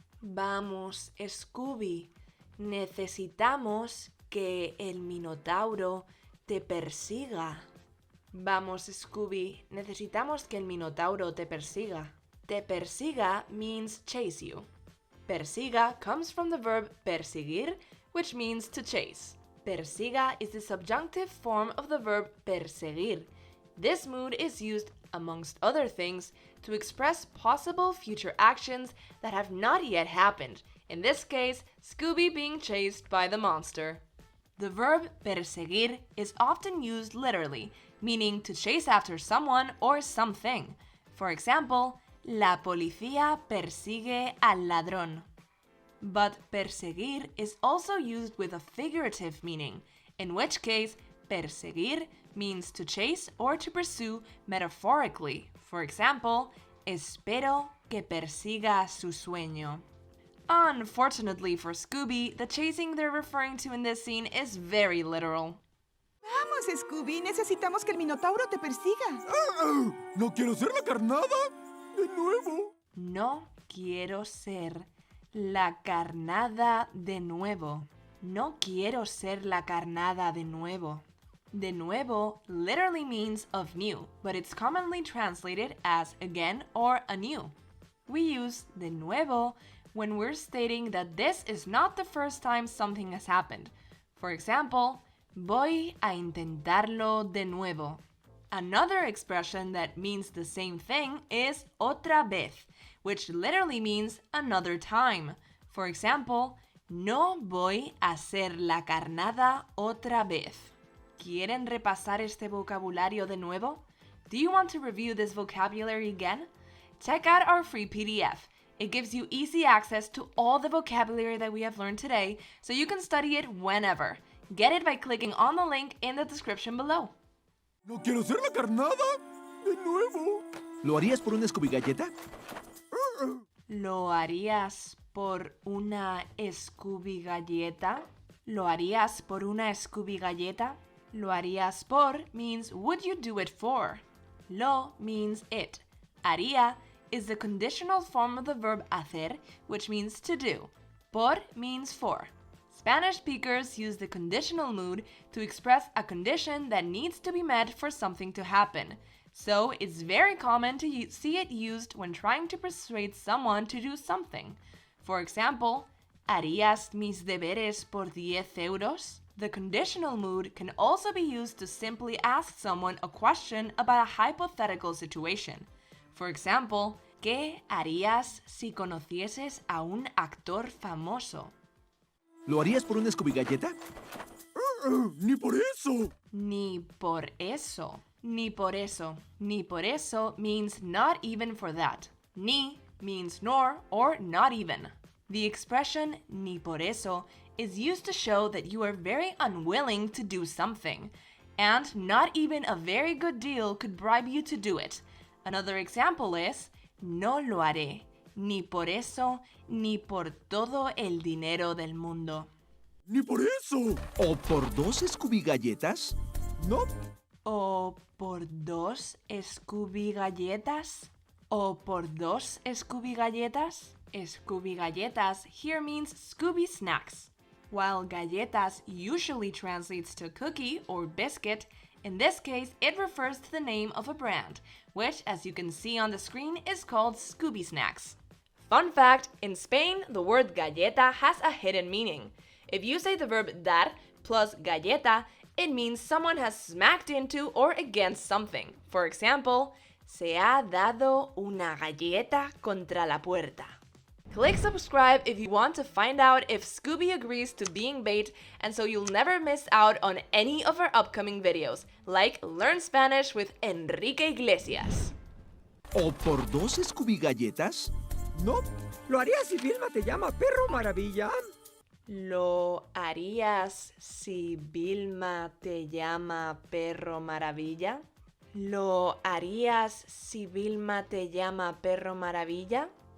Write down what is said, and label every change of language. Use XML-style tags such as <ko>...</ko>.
<es>Vamos, Scooby, necesitamos que el Minotauro te persiga. Vamos, Scooby, necesitamos que el Minotauro te persiga. Te persiga</es> <en>means chase you. Persiga comes from the verb perseguir, which means to chase. Persiga is the subjunctive form of the verb perseguir. This mood is used amongst other things, to express possible future actions that have not yet happened. In this case, Scooby being chased by the monster. The verb perseguir is often used literally, meaning to chase after someone or something. For example,</en> <es>la policía persigue al ladrón.</es> <en>But perseguir is also used with a figurative meaning, in which case perseguir means to chase or to pursue metaphorically. For example,</en> <es>espero que persiga su sueño.</es> <en>Unfortunately for Scooby, the chasing they're referring to in this scene is very literal.</en> <es>Vamos, Scooby, necesitamos que el minotauro te persiga. No quiero ser la carnada de nuevo. No quiero ser la carnada de nuevo. No quiero ser la carnada de nuevo. De nuevo</es> <en>literally means of new, but it's commonly translated as again or anew. We use</en> <es>de nuevo</es> <en>when we're stating that this is not the first time something has happened. For example,</en> <es>voy a intentarlo de nuevo.</es> <en>Another expression that means the same thing is</en> <es>otra vez,</es> <en>which literally means another time. For example,</en> <es>no voy a hacer la carnada otra vez. ¿Quieren repasar este vocabulario de nuevo?</es> <en>Do you want to review this vocabulary again? Check out our free PDF. It gives you easy access to all the vocabulary that we have learned today, so you can study it whenever. Get it by clicking on the link in the description below.</en> <es>No quiero ser la carnada de nuevo. ¿Lo harías por una Scooby galleta? ¿Lo harías por una Scooby galleta? ¿Lo harías por una Scooby galleta? Lo harías por</es> <en>means would you do it for? Lo means it. Haría is the conditional form of the verb hacer, which means to do. Por means for. Spanish speakers use the conditional mood to express a condition that needs to be met for something to happen. So it's very common to see it used when trying to persuade someone to do something. For example,</en> <es>¿harías mis deberes por 10 euros?</es> <en>The conditional mood can also be used to simply ask someone a question about a hypothetical situation. For example,</en> <es>¿qué harías si conocieses a un actor famoso? ¿Lo harías por una Scooby galleta? Ni por eso. Ni por eso. Ni por eso. Ni por eso</es> <en>means not even for that. Ni means nor or not even. The expression</en> <es>ni por eso</es> <en>is used to show that you are very unwilling to do something, and not even a very good deal could bribe you to do it. Another example is,</en> <es>no lo haré, ni por eso, ni por todo el dinero del mundo. Ni por eso. ¿O por dos Scooby galletas? No. ¿O por dos Scooby galletas? ¿O por dos Scooby galletas?</es> <en>Scooby galletas here means Scooby snacks. While galletas usually translates to cookie or biscuit, in this case it refers to the name of a brand, which, as you can see on the screen, is called Scooby Snacks. Fun fact, in Spain, the word galleta has a hidden meaning. If you say the verb dar plus galleta, it means someone has smacked into or against something. For example,</en> <es>se ha dado una galleta contra la puerta.</es> <en>Click subscribe if you want to find out if Scooby agrees to being bait, and so you'll never miss out on any of our upcoming videos, like Learn Spanish with Enrique Iglesias.</en> <es>¿O por dos Scooby galletas? No. ¿Lo harías si Vilma te llama perro maravilla? ¿Lo harías si Vilma te llama perro maravilla? ¿Lo harías si Vilma te llama perro maravilla?</es>